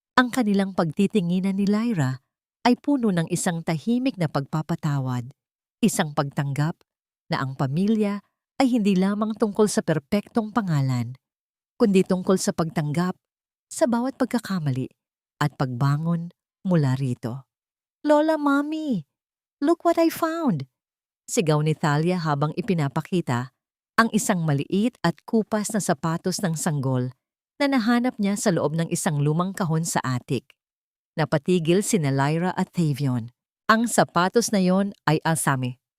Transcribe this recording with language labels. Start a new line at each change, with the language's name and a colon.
Filipino: Ang kanilang pagtitinginan ni Lyra ay puno ng isang tahimik na pagpapatawad, isang pagtanggap na ang pamilya ay hindi lamang tungkol sa perpektong pangalan, kundi tungkol sa pagtanggap sa bawat pagkakamali at pagbangon mula rito.
English: Lola, Mommy, look what I found!
Filipino: Sigaw ni Thalia habang ipinapakita ang isang maliit at kupas na sapatos ng sanggol na nahanap niya sa loob ng isang lumang kahon sa attic. Napatigil sina Lyra at Tavion. Ang sapatos na yon ay Alsami.